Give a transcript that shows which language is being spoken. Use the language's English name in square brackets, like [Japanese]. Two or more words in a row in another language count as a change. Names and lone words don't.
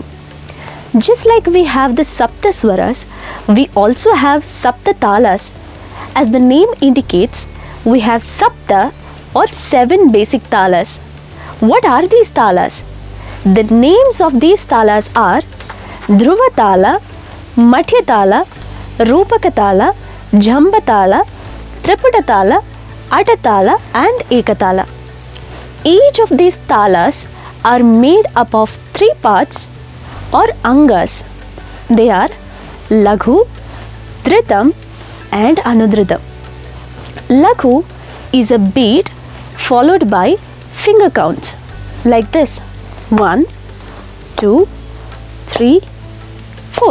[English] Just like we have the Sapta Swaras, we also have Sapta Talas. As the name indicates, we have Sapta or 7 basic talas. What are these talas? The names of these talas are Dhruva Tala, Madhya Tala, Rupaka Tala, Jhamba Tala, Triputa Tala, Atta Tala and Ekatala. Each of these talas are made up of 3 parts or angas. They are Laghu, Dhrutham and Anudhrutham. Laghu is a beat followed by finger counts like this: 1, 2, 3, 4.